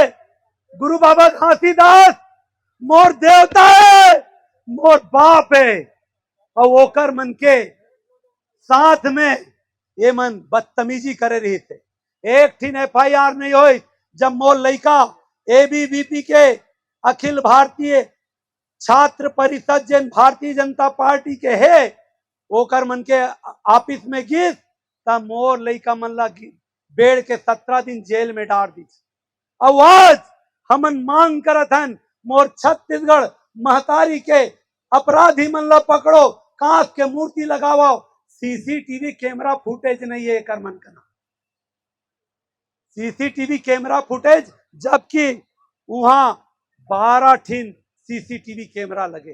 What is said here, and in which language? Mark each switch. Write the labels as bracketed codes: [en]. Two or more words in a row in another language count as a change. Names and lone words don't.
[hne] गुरु बाबा घासीदास मोर देवता है, मोर बाप है। और ओकर मन के साथ में ये मन बदतमीजी करे रही थे। एक ठीक FIR नहीं हुई जब मोर लइका ABVP के अखिल भारतीय छात्र परिषद जन भारतीय जनता पार्टी के है, ओकर मन के ऑफिस में गिस तब मोर लइका मन ला बेड़ के 17 दिन जेल में डाल दी। आवाज हमन मांग करत हन मोर छत्तीसगढ़ महतारी के अपराधी मन ला पकड़ो, कांच के मूर्ति लगाओ, सीसीटीवी कैमरा फुटेज नहीं है एकर मन का, सीसीटीवी कैमरा फुटेज, जबकि वहां 12 ठिन सीसीटीवी कैमरा लगे।